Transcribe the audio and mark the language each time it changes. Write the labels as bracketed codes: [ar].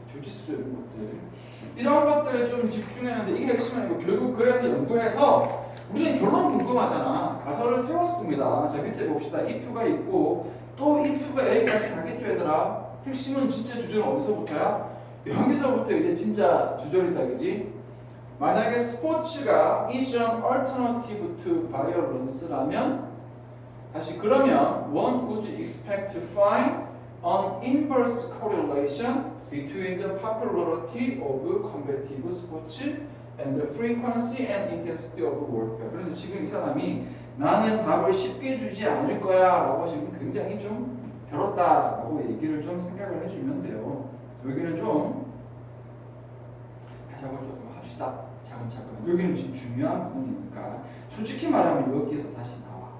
[ko] 주짓수 이런 것들. 이런 것들에 좀 집중했는데 이게 핵심 아니고 결국 그래서 연구해서 우리는 결론 궁금하잖아. 가설을 세웠습니다. 자 밑에 봅시다. if가 있고 또 if가 여기까지 가겠죠, 얘들아. 핵심은 진짜 주제는 어디서부터야? 여기서부터 이제 진짜 주절이다, 그지? 만약에 스포츠가 [en] is an alternative to violence [ko] 라면 다시 그러면 [en] one would expect to find an inverse correlation between the popularity of combative sports and the frequency and intensity of warfare. [ko] 그래서 지금 이 사람이 나는 답을 쉽게 주지 않을 거야 라고 지금 굉장히 좀 별었다라고 얘기를 좀 생각을 해주면 돼요. 여기는 좀 해석을 조금 합시다. 차근차근. 여기는 지금 중요한 부분이니까 솔직히 말하면 여기에서 다시 나와.